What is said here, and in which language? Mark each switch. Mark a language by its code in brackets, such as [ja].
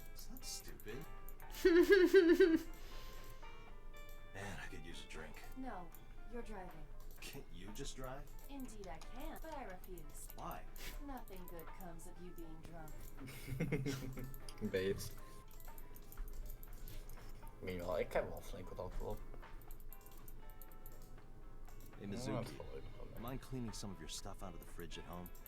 [en] It's not stupid. Man, I could use a drink. No, you're driving. Can't you just drive? Indeed I can, but I refuse. Why? Nothing good comes of you being drunk. Babes. [nl] Meanwhile, ik heb wel flink wat alcohol op. [en] Hey, Mizuki, mind cleaning some of your stuff out of the fridge at home?